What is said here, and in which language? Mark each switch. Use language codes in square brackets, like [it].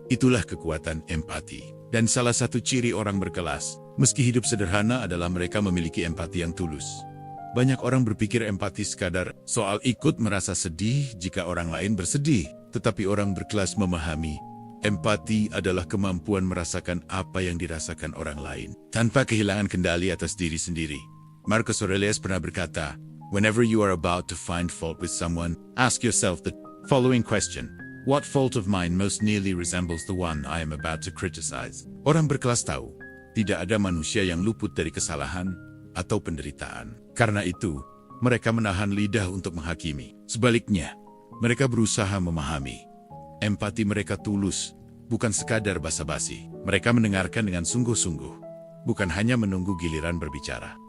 [id] Itulah kekuatan empati. Dan salah satu ciri orang berkelas, meski hidup sederhana, adalah mereka memiliki empati yang tulus. Banyak orang berpikir empati sekadar soal ikut merasa sedih jika orang lain bersedih. Tetapi orang berkelas memahami, empati adalah kemampuan merasakan apa yang dirasakan orang lain, tanpa kehilangan kendali atas diri sendiri. [en] Marcus Aurelius [id] pernah berkata, [en] whenever you are about to find fault with someone, ask yourself the following question. What fault of mine most nearly resembles the one I am about to criticize? [id] Orang berkelas tahu, tidak ada manusia yang luput dari kesalahan atau penderitaan. Karena itu, mereka menahan lidah untuk menghakimi. Sebaliknya, mereka berusaha memahami. Empati mereka tulus, bukan sekadar basa-basi. Mereka mendengarkan dengan sungguh-sungguh, bukan hanya menunggu giliran berbicara.